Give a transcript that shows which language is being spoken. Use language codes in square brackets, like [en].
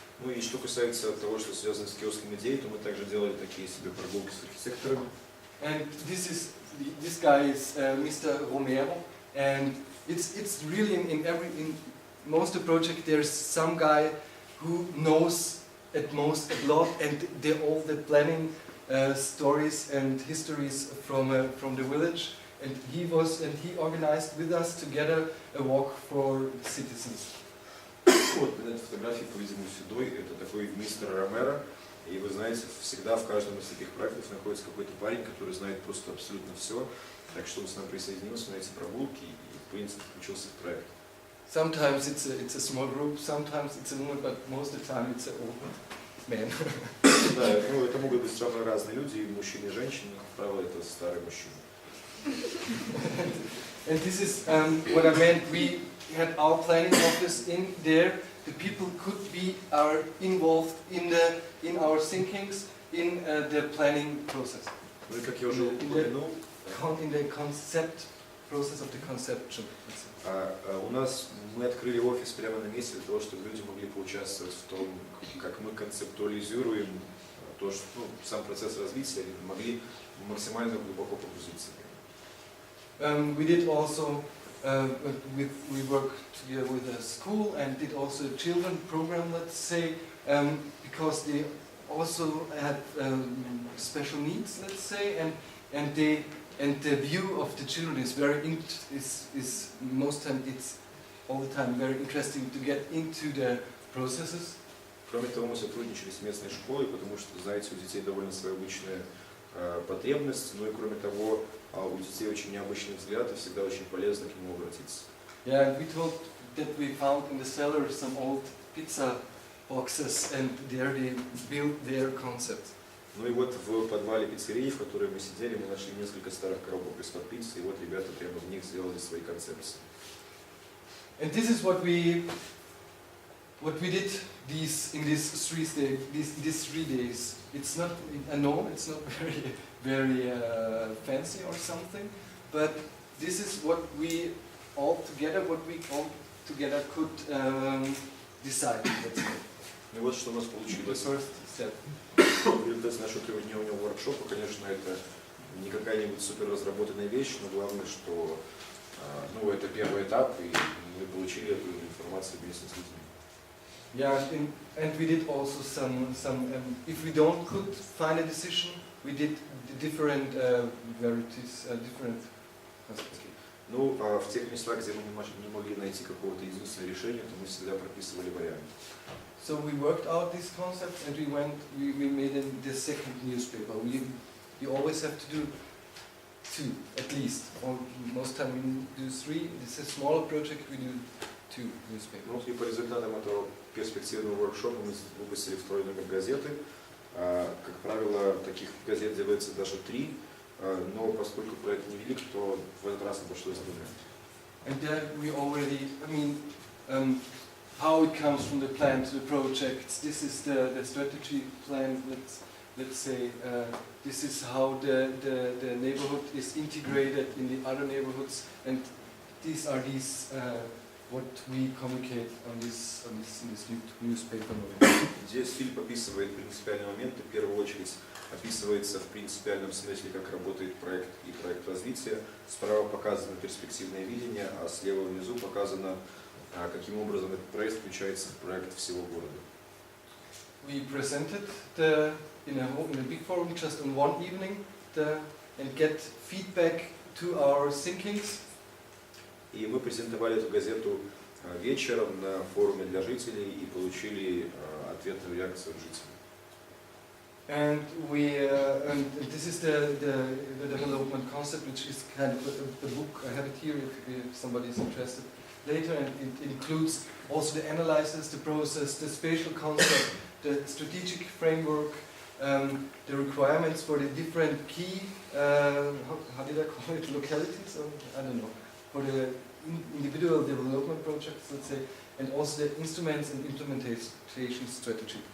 [ru] Ну и что касается того, что связано с киоском идей, то мы также делали такие себе прогулки с архитекторами. [en] And this guy is Mr. Romero, and it's really in most of the project there's some guy who knows at most a lot, and all the planning stories and histories from the village, and he organized with us together a walk for citizens. [ru] Вот на этой фотографии, по-видимому, седой, это такой мистер Ромеро, и вы знаете, всегда в каждом из таких проектов находится какой-то парень, который знает просто абсолютно все, так что он с нами присоединился на эти прогулки и, в принципе, включился в проект. [en] Sometimes it's a small group, sometimes it's a woman, but most of the time it's an old man. [ru] Да, ну, это могут быть самые разные люди, и мужчины, и женщины, как правило, это старые мужчины. [en] And this is what I meant. We had our planning office in there. The people could be involved in our thinkings, in the planning process. [ru] Ну и как я уже упомянул, [en] In the concept process of the conception. [ru] мы открыли офис прямо на месте для того, чтобы люди могли поучаствовать в том, как мы концептуализируем то, что, сам процесс развития, они могли максимально глубоко погрузиться. [en] We did also, we worked together with a school and did also a children program, let's say, because they also had special needs, let's say, and the view of the children is most time it's all the time very interesting to get into the processes. [ru] Кроме того, мы сотрудничали с местной школой, потому что, знаете, у детей довольно своеобычная потребность, но и кроме того, у детей очень необычный взгляд, и всегда очень полезно к нему обратиться. [en] Yeah, we told that we found in the cellar some old pizza boxes, and there they built their concept. [ru] Ну и вот в подвале пиццерии, в которой мы сидели, мы нашли несколько старых коробок из-под пиццы, и вот ребята прямо в них сделали свои концепции. [en] And this is what we did in these 3 days. It's not, I know it's not very fancy or something, but this is what we all together could decide. Let's say. [ru] Ну и вот что у нас получилось. [en] The first step. [ru] В результате нашего 3-дневного воркшопа, конечно, это не какая-нибудь супер разработанная вещь, но главное, что это первый этап, и мы получили эту информацию вместе с людьми. [en] Yeah, and we did also some if we could find a decision, we did the different varieties, different. [ru] Ну, в тех местах, где мы не могли найти какого-то единственного решения, то мы всегда прописывали варианты. [en] So we worked out these concepts, and we made the second newspaper. We always have to do 2 at least, or most time we do 3. It's a smaller project, we do 2 newspapers. [ru] Ну и по результатам этого перспективного воркшопа мы выпустили 2-й номер газеты. Как правило, таких газет делается даже 3, но поскольку проект невелик, то в этот раз обошлось 2. [en] And then we already, how it comes from the plan to the projects. This is the strategy plan. Let's say this is how the neighborhood is integrated in the other neighborhoods, and these are what we communicate in this newspaper. [ru] Здесь Фильп описывает принципиальные моменты. В первую очередь описывается в принципиальном смысле, как работает проект и проект развития. Справа показано перспективное видение, а слева внизу показано, каким образом этот проект включается в проект всего города. [en] We presented in a big forum just on one evening and get feedback to our thinkings. [ru] И мы презентовали эту газету вечером на форуме для жителей и получили ответную реакцию от жителей. [en] And this is the development concept, which is kind of a book. I have it here if somebody is interested later, and it includes also the analysis, the process, the spatial concept, the strategic framework, the requirements for the different key, how did I call it, localities, or I don't know, for the individual development projects, let's say, and also the instruments and implementation strategy.